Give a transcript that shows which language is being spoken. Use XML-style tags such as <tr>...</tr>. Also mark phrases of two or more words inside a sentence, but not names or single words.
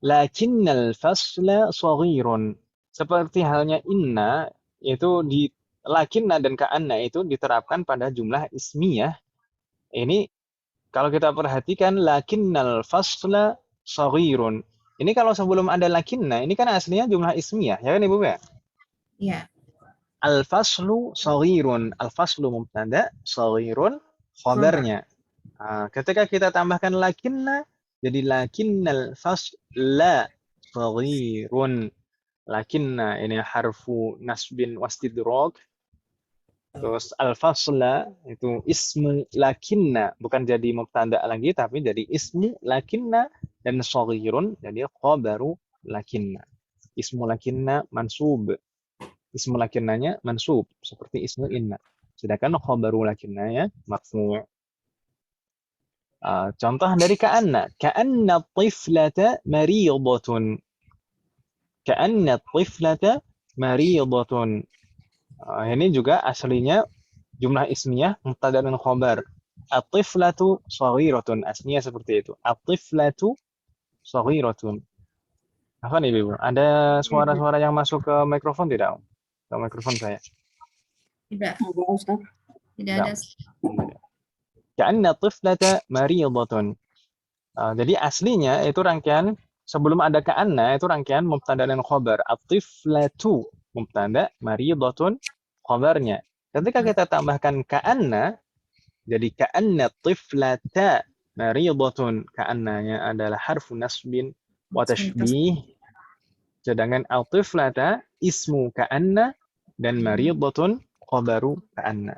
<ar>لكن الفصل صغير.</ar> <id>Seperti halnya inna, itu di lakinna dan ka'anna itu diterapkan pada</id> <ar>جملة اسمية.</ar> <id>Ini kalau kita perhatikan</id> <ar>لكن الفصل صغير.</ar> <id>Ini kalau sebelum ada lakinna, ini kan aslinya</id> <ar>جملة اسمية,</ar> <id>ya kan Ibu ya? Iya.</id> <ar>الفصل صغير. الفصل مبتدأ,</ar> <id>saghirun khabarnya. Ketika kita tambahkan lakinna, jadi</id> <ar>لكن الفصل صغير.</ar> <id>Lakinna ini</id> <ar>حرف نصب واستدراك.</ar> <id>Terus al-fasla itu</id> <ar>اسم لكن,</ar> <id>bukan jadi mubtada lagi tapi jadi</id> <ar>اسم لكن,</ar> <id>dan saghirun jadi</id> <ar>خبر لكن. اسم لكن منصوب. اسم لكن منصوب seperti اسم إن. Sedangkan خبر لكن مرفوع'.</ar> <id>Contoh dari ka'anna.</id> <ar>كأن طفلة مريضة. كأن طفلة مريضة.</ar> <id>Ini juga aslinya</id> <ar>جملة اسمية</ar> <id>mubtada dan khabar.</id> <ar>الطفلة صغيرة.</ar> <id>Aslinya seperti itu.</id> <ar>الطفلة صغيرة.</ar> <id>Apa nih, Ibu? Ada suara-suara yang masuk ke mikrofon tidak? Ke mikrofon saya. Tidak. Ada Ustaz. Tidak ada.</id> <ar>كأن طفلة مريضة.</ar> <id>Jadi aslinya itu rangkaian sebelum ada ka'anna itu rangkaian mubtada dan khabar.</id> <ar>الطفلة مبتدأ,</ar> <id>maridatun khabarnya. Ketika kita tambahkan ka'anna, jadi</id> <ar>كأن طفلة مريضة.</ar> <id>Ka'annanya adalah</id> <ar>حرف نصب وتشبيه.</ar> <id>Sedangkan al-tiflata</id> <ar>اسم كأن</ar> <id>dan maridatun</id> <ar>خبر كأن.</ar>